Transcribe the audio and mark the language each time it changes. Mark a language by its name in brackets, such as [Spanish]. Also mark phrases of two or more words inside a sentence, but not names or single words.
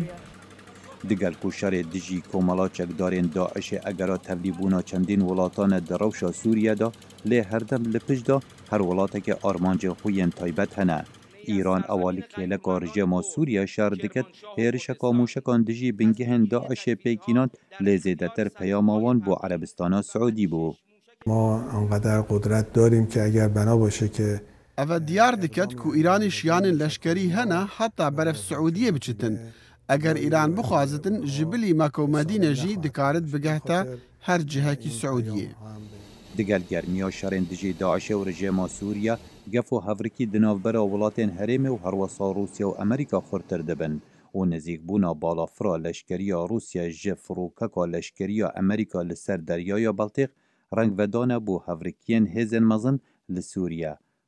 [Kurdish] Digel ku şerê dijî komala çekdarên Daişê egera tevlîbûna çendîn welatan di rewşa Sûriye da lê herdem li pişt da her welateke armancên xwe yên taybet hene. Îran ewalî kêleka rejima Sûriye şer diket hêrişeka mûşekan dijî bingehên Daişê pêkînan lê zêdetir peyama wan bu Erebistana Siûdî bû. [Persian] ما انقدر قدرت داریم که اگر بنا باشه که [Kurdish] ev diyar diket ku Îranê şiyanên leşkerî hene heta beref Siûdiyê biçitin. Eger Îran bixwazitin ji bilî Mekka û Medîne jî dikarit bigehte her cihekî Siûdiyê. Digel germiya şerên dijî Daişê û rejima Sûriye gef û hevrikî di navbera welatên herêmê û herwesa Rusya û Amerîka xurtir dibin û nêzîkbûna balafira leşkeriya Rusya ji firokeka leşkeriya Amerîka li ser deryaya Baltêq rengvedane bû hevrikiyên hêzên mezin li Sûriye.